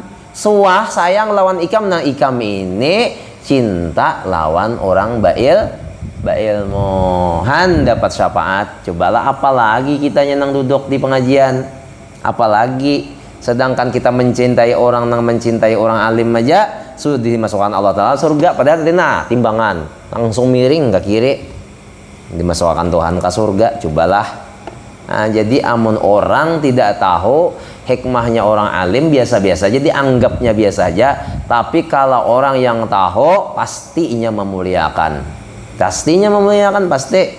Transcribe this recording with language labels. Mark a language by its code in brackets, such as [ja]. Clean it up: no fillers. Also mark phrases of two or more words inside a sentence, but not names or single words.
[bjn] Suah sayang lawan ikam. Nah ikam ini cinta lawan orang bailmu. Han dapat syafaat. Cobalah apalagi kita nyenang duduk di pengajian. [id] Apalagi sedangkan kita mencintai orang nang mencintai orang alim aja sudah dimasukkan Allah Ta'ala surga, padahal timbangan langsung miring ke kiri dimasukkan Tuhan ke surga. Cobalah. [bjn] Nah, jadi amun orang tidak tahu hikmahnya orang alim biasa-biasa aja, dianggapnya biasa aja. [id] Tapi kalau orang yang tahu pastinya memuliakan, pasti.